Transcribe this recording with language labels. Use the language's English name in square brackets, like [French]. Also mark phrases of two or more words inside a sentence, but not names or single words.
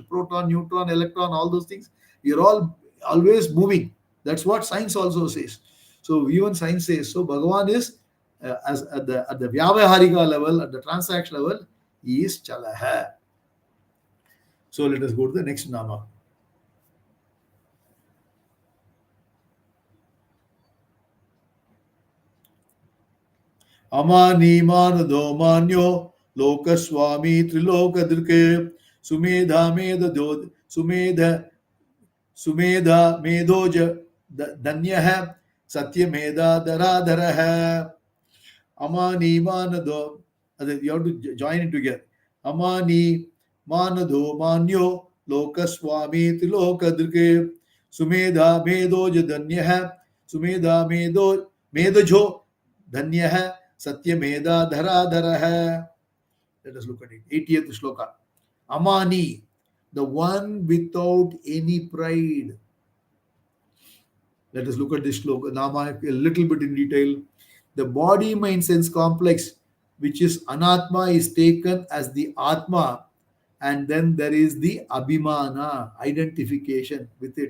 [English] Proton, neutron, electron, all those things. We are all always moving. That's what science also says. So even science says so. Bhagavan is as at the Vyavaharika level, at the transaction level, he is Chalaha. So let us go to the next Nama. [Sanskrit] Amanimanado manyo lokaswami trilokadrike sumedha medha sumedha Sumedha Medoja Danyaha Satyamedha Dharadharaha Amani Manado. [English] You have to join it together. [Sanskrit] Amani Manado Manyo Lokaswami Tilokadrike Sumedha Medoja Danyaha Sumedha Medojo Danyaha Satyamedha Dharadharaha. [English] Let us look at it. 80th shloka. Amani, the one without any pride. Let us look at this shloka, Nama, a little bit in detail. The body mind sense complex, which is Anatma, is taken as the Atma, and then there is the Abhimana, identification with it.